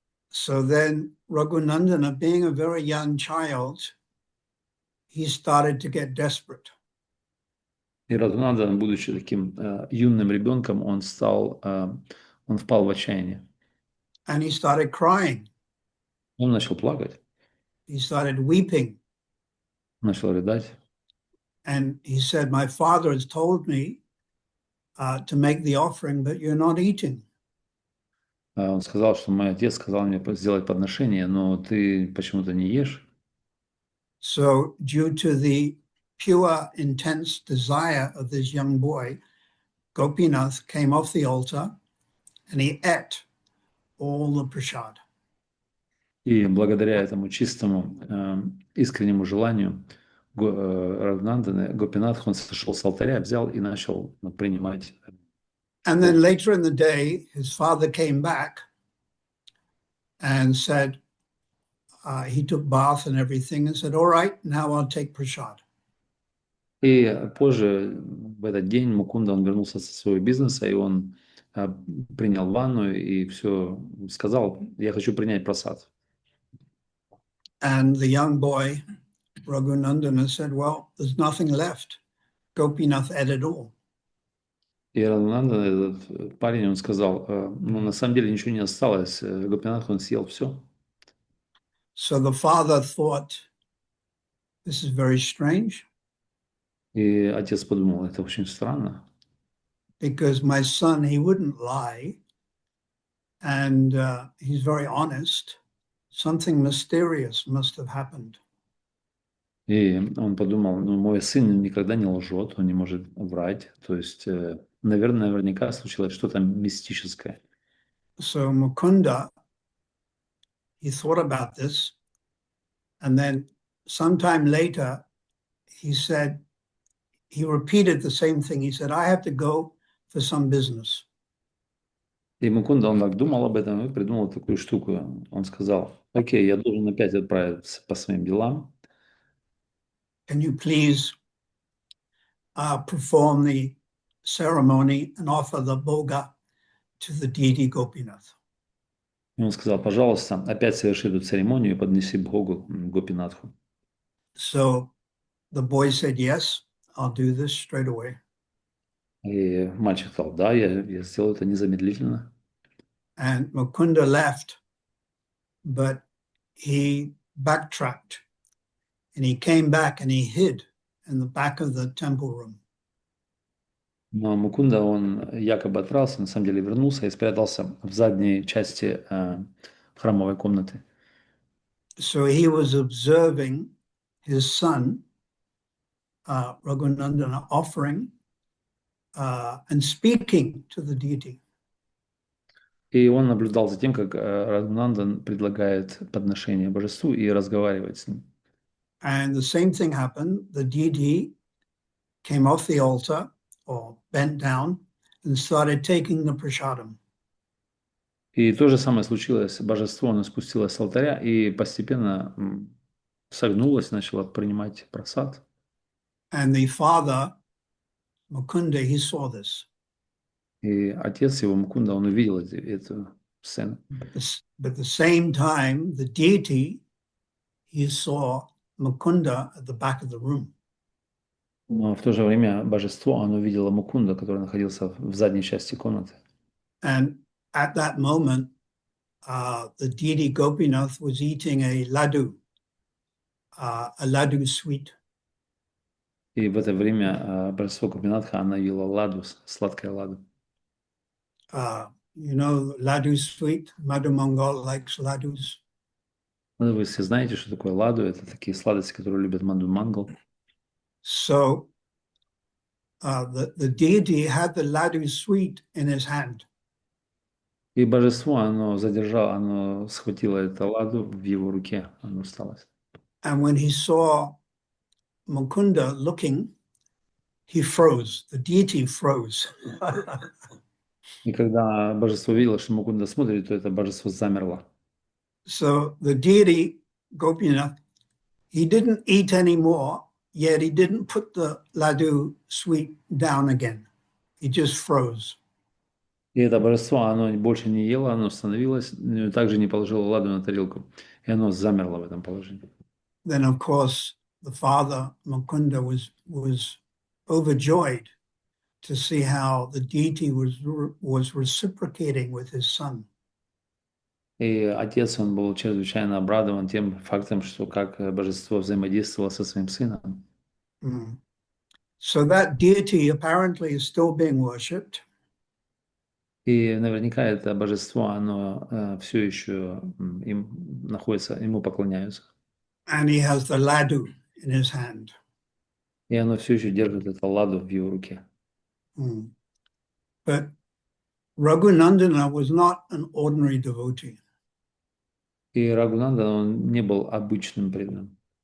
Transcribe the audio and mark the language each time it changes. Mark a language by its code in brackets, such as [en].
[en] So then Raghunandana, being a very young child, he started to get desperate. [ru] И Рагунандан, будучи таким юным ребенком, он впал в отчаяние. [en] And he started crying. [ru] Он начал плакать, [en] He started weeping. [ru] начал рыдать. [en] And he said, my father has told me to make the offering, but you're not eating. [ru] Он сказал, что мой отец сказал мне сделать подношение, но ты почему-то не ешь. [en] So due to the pure, intense desire of this young boy, Gopinath came off the altar and he ate all the prasad. [ru] И благодаря этому чистому, искреннему желанию Рагунандана, Гопинатх, он сошел с алтаря, взял и начал принимать. [en] And then later in the day, his father came back and said, he took bath and everything and said, all right, now I'll take prasad. [ru] И позже, в этот день, Мукунда, он вернулся со своего бизнеса, и он принял ванну и все сказал: я хочу принять прасад. [en] And the young boy, Raghunandana, said, well, there's nothing left. Gopinath ate it all. [ru] И Рагунандан, этот парень, он сказал: ну, на самом деле ничего не осталось, Гопинатх, он съел все. [en] So the father thought, this is very strange. [ru] И отец подумал: это очень странно. [en] Because my son, he wouldn't lie. And he's very honest. Something mysterious must have happened. [ru] И он подумал: ну, мой сын никогда не лжет, он не может врать. То есть, наверняка случилось что-то мистическое. [en] So Mukunda he thought about this, and then sometime later, he repeated the same thing. He said, I have to go for some business. [ru] И Мукунда, он так думал об этом и придумал такую штуку. Он сказал, окей, я должен опять отправиться по своим делам. [en] Can you please perform the ceremony and offer the bhoga to the deity Gopinath? [ru] И он сказал, пожалуйста, опять соверши эту церемонию и поднеси Богу Гопинатху. [en] So the boy said, yes, I'll do this straight away. [ru] И мальчик сказал, да, я сделаю это незамедлительно. [en] And Mukunda left, but he backtracked and he came back and he hid in the back of the temple room. [ru] Но Мукунда, он якобы отрался, на самом деле вернулся и спрятался в задней части храмовой комнаты. [en] So he was observing his son, Raghunandana, offering and speaking to the deity. [ru] И он наблюдал за тем, как Рагунандан предлагает подношение божеству и разговаривает с ним. [en] And the same thing happened. The deity came off the altar or bent down and started taking the prasadam. [ru] И то же самое случилось. Божество, оно спустилось с алтаря и постепенно согнулось, начало принимать прасад. [en] And the father, Mukunda, he saw this. [ru] И отец его, Мукунда, он увидел эту сцену. [en] But at the same time, the deity, he saw Mukunda at the back of the room. [ru] Но в то же время божество, оно увидело Мукунда, который находился в задней части комнаты. [en] And at that moment, the deity Gopinath was eating a laddu sweet. [ru] И в это время божество Гопинатха, она ела ладу, сладкое ладу. [en] You know, laddu sweet. Madhu Mangal likes laddus. [ru] Ну, вы все знаете, что такое ладу. Это такие сладости, которые любят Мадху Мангал. [en] So the deity had the laddu sweet in his hand. [ru] И божество, оно задержало, оно схватило это ладу в его руке, оно осталось. [en] And when he saw Mukunda looking, he froze. The deity froze. [ru] И когда божество видело, что Мукунда смотрит, то это божество замерло. [en] So the deity, Gopinath, he didn't eat anymore, yet he didn't put the laddu sweet down again. He just froze. [ru] И это божество, оно больше не ело, оно остановилось, но также не положило ладу на тарелку. И оно замерло в этом положении. [en] Then, of course, the father, Mukunda, was overjoyed to see how the deity was reciprocating with his son. [ru] И отец, он был чрезвычайно обрадован тем фактом, что как божество взаимодействовало со своим сыном. [en] So that deity apparently is still being worshipped. [ru] И наверняка это божество, оно все еще им находится, ему поклоняются. [en] And he has the laddu in his hand. [ru] И оно все еще держит это ладу в его руке. [en] But Raghunandana was not an ordinary devotee. [ru] И Рагунанда, он не был обычным преданным.